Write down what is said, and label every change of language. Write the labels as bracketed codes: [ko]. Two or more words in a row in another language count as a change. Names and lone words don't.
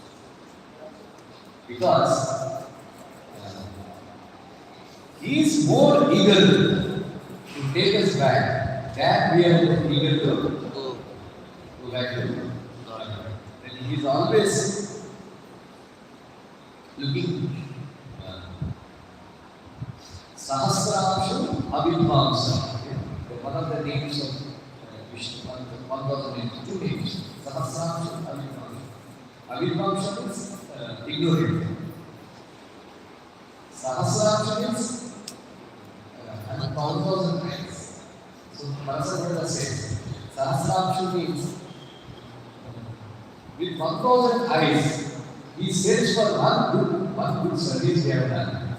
[en] Because he is more eager to take us back than we are eager to go back to God. And he is always looking. Sahasramshu Abhidvamsa. One of the names of Vishnu, one of the names, two names. Sahasramshu Abhidvamsa. Abhidvamsa means ignorant. Sahasramsha means 1,000 times. So Parasarvata says, Sahasramsha means with 1,000 eyes, he searches for one good service we have done.